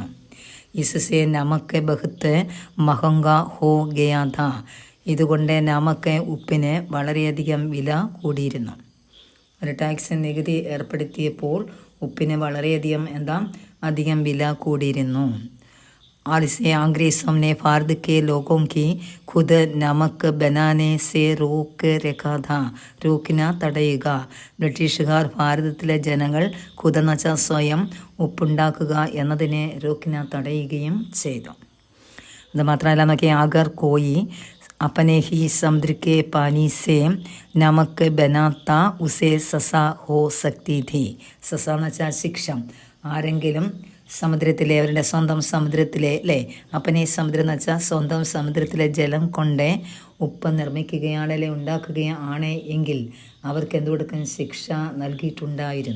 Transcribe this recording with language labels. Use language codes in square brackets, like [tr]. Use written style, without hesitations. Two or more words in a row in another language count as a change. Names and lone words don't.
[hi] इससे नमक बहुत महंगा हो गया था. [ml] ഇതുകൊണ്ട് ഉപ്പിന് വളരെയധികം വില കൂടിയിരുന്നു. ഒരു ടാക്സ് നികുതി ഏർപ്പെടുത്തിയപ്പോൾ ഉപ്പിന് വളരെയധികം അധികം വില കൂടിയിരുന്നു. [hi] और इसे अंग्रेज़ों ने भारत के लोगों की खुद नमक बनाने से रोक रखा था. [ml] रोकिना തടയുക. ബ്രിട്ടീഷുകാർ ഭാരതത്തിലെ ജനങ്ങൾ ഖുദെന്ന് വെച്ചാൽ സ്വയം ഉപ്പുണ്ടാക്കുക എന്നതിനെ റോക്കിന തടയുകയും ചെയ്തു. അത് മാത്രമല്ല നോക്കിയാൽ, [hi] अगर कोई अपने ही समुद्र के पानी से नमक बनाता उसे सजा हो सकती थी. [ml] സസ എന്ന് വെച്ചാൽ ശിക്ഷ. ആരെങ്കിലും സമുദ്രത്തിലെ, അവരുടെ സ്വന്തം സമുദ്രത്തിലെ അപ്പനെ സമുദ്രം എന്ന് വെച്ചാൽ സ്വന്തം സമുദ്രത്തിലെ ജലം കൊണ്ട് ഉപ്പ് നിർമ്മിക്കുകയാണല്ലേ, ഉണ്ടാക്കുകയാണ് എങ്കിൽ അവർക്ക് എന്തുകൊടുക്കും? ശിക്ഷ നൽകിയിട്ടുണ്ടായിരുന്നു.